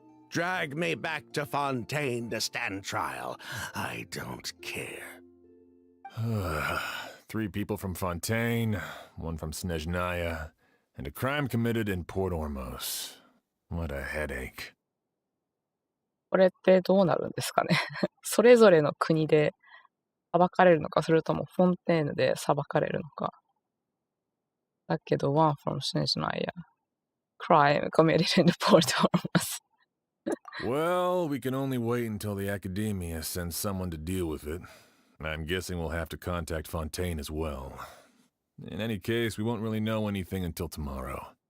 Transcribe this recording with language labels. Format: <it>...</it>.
<en>Drag me back to Fontaine to stand trial. I don't care. 3 people from Fontaine, 1 from Snezhnaya, and a crime committed in Port Ormos. What a headache.</en> <ja>これってどうなるんですかね。それぞれの国で裁かれるのか、それともフォンテーヌで裁かれるのか。だけど、</ja> <en>one from Snezhnaya. Crime committed in Port Ormos. Well, we can only wait until the Academia sends someone to deal with it. I'm guessing we'll have to contact Fontaine as well. In any case, we won't really know anything until tomorrow.</en>